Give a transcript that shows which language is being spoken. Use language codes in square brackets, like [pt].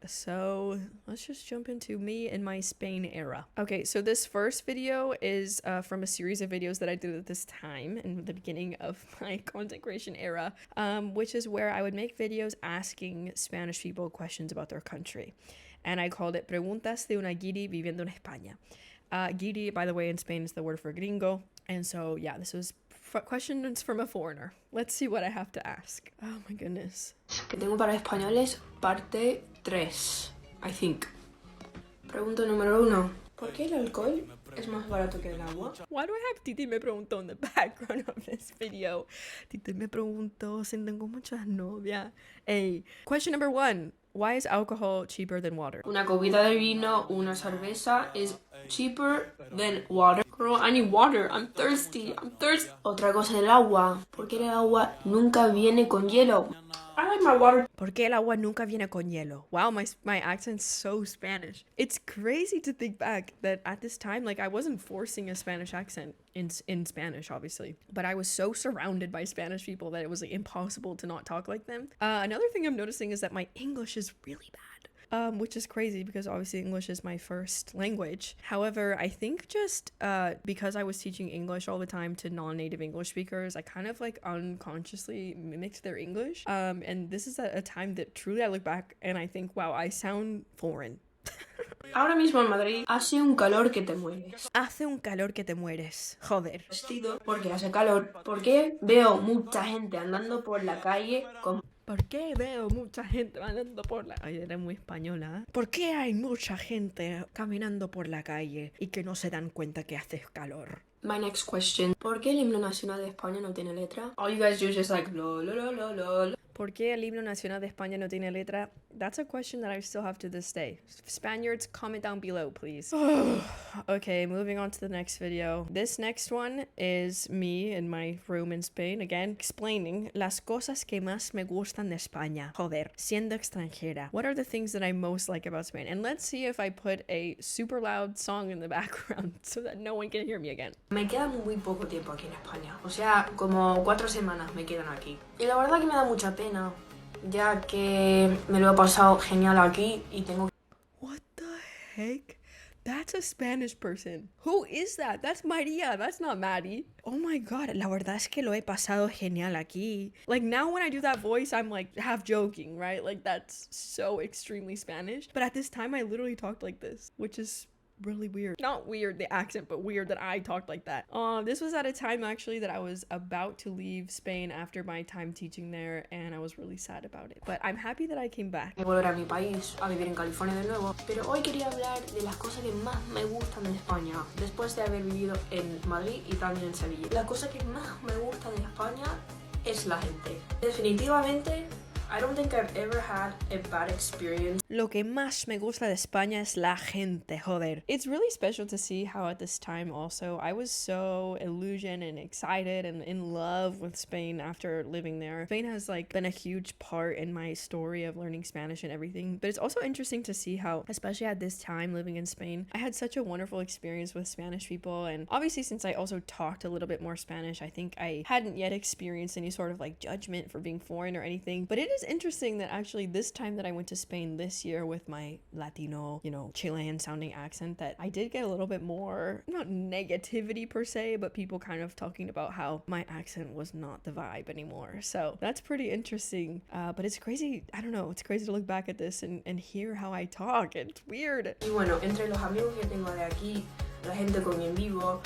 [en] So let's just jump into me in my Spain era. Okay, so this first video is from a series of videos that I did at this time in the beginning of my content creation era, which is where I would make videos asking Spanish people questions about their country. And I called it [es] Preguntas de una guiri viviendo en España. [en] Guiri, by the way, in Spain is the word for gringo. And so, yeah, this was questions from a foreigner. Let's see what I have to ask. Oh my goodness. [es] Que tengo para españoles, parte 3, [en] I think. [es] Pregunta número 1. ¿Por qué el alcohol es más barato que el agua? [en] Why do I have Titi me preguntó in the background of this video? [es] Titi me preguntó si tengo muchas novias. [en] Hey, question number 1. Why is alcohol cheaper than water? [es] Una copita de vino, una cerveza [en] is cheaper than water. Girl, I need water. I'm thirsty. [es] Otra cosa, el agua. ¿Por qué el agua nunca viene con hielo? [en] I like my water. [es] ¿Por qué el agua nunca viene con hielo? [en] Wow, my accent's so Spanish. It's crazy to think back that at this time, like I wasn't forcing a Spanish accent in Spanish, obviously, but I was so surrounded by Spanish people that it was like impossible to not talk like them. Another thing I'm noticing is that my English is really bad. Which is crazy because obviously English is my first language. However, I think just because I was teaching English all the time to non-native English speakers, I kind of like unconsciously mimicked their English. And this is a time that truly I look back and I think, wow, I sound foreign. [es] Ahora mismo en Madrid hace un calor que te mueres. Hace un calor que te mueres. Joder. Vestido porque hace calor. Porque veo mucha gente andando por la calle con... ¿Por qué veo mucha gente andando por la... Ay, era muy española, ¿eh? ¿Por qué hay mucha gente caminando por la calle y que no se dan cuenta que hace calor? [en] My next question. [es] ¿Por qué el himno nacional de España no tiene letra? [en] All you guys do is just like lol, lol, lol, lol. [es] ¿Por qué el himno nacional de España no tiene letra? [en] That's a question that I still have to this day. Spaniards, comment down below, please. Okay, moving on to the next video. This next one is me in my room in Spain, again, explaining [es] las cosas que más me gustan de España. Joder, siendo extranjera. [en] What are the things that I most like about Spain? And let's see if I put a super loud song in the background so that no one can hear me again. [es] Me queda muy poco tiempo aquí en España. O sea, como 4 semanas me quedan aquí. Y la verdad que me da mucha pena, ya que me lo he pasado genial aquí y tengo... [en] What the heck? That's a Spanish person. Who is that? That's Maria. That's not Maddie. Oh my god, [es] la verdad es que lo he pasado genial aquí. [en] Like now when I do that voice, I'm like half joking, right? Like that's so extremely Spanish. But at this time, I literally talked like this, which is really weird. Not weird, the accent, but weird that I talked like that. This was at a time actually that I was about to leave Spain after my time teaching there, and I was really sad about it. But I'm happy that I came back. [es] Volver a mi país, a vivir en California de nuevo. Pero hoy quería hablar de las cosas que más me gustan de España, después de haber vivido en Madrid y también en Sevilla. La cosa que más me gusta de España es la gente. Definitivamente, [en] I don't think I've ever had a bad experience. [es] Lo que más me gusta de España es la gente, joder. [en] It's really special to see how at this time also I was so illusioned and excited and in love with Spain after living there. Spain has like been a huge part in my story of learning Spanish and everything, but it's also interesting to see how, especially at this time living in Spain, I had such a wonderful experience with Spanish people. And obviously since I also talked a little bit more Spanish, I think I hadn't yet experienced any sort of like judgment for being foreign or anything, but it is interesting that actually this time that I went to Spain this year with my Latino, you know, Chilean sounding accent, that I did get a little bit more, not negativity per se, but people kind of talking about how my accent was not the vibe anymore. So that's pretty interesting. But it's crazy. I don't know. It's crazy to look back at this and hear how I talk. It's weird. [es] Y bueno, entre los amigos que tengo de aquí, la gente con quien vivo,